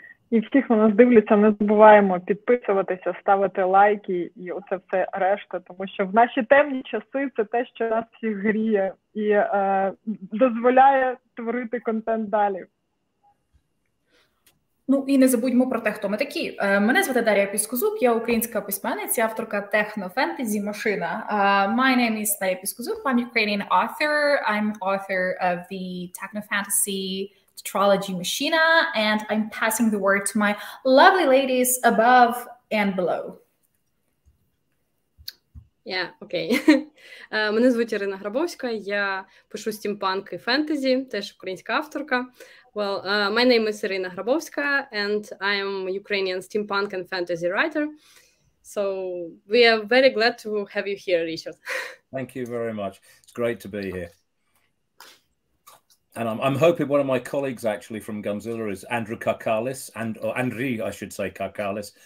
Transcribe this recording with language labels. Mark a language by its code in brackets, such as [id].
[uk] І всіх, хто нас дивляться, не забуваємо підписуватися, ставити лайки і оце все решта, тому що в наші темні часи це те, що нас всіх гріє і дозволяє творити контент далі. Ну і не забудьмо про те, хто ми такі. Мене звати Дарія Піскозуб, я українська письменниця, авторка техно-фентезі «Машина». [en] My name is Дарія Піскозуб, I'm Ukrainian author, I'm author of the techno-fantasy trilogy Machina, and I'm passing the word to my lovely ladies above and below. [uk] Окей. Мене звуть Ірина Грабовська, я пишу стімпанк і фентезі, теж українська авторка. [en] Well, my name is Irina Grabowska, and I am a Ukrainian steampunk and fantasy writer. So we are very glad to have you here, Richard. Thank you very much. It's great to be here. And I'm hoping one of my colleagues actually from Gunzilla is Andrew Karkalis, or Andriy, I should say, Karkalis.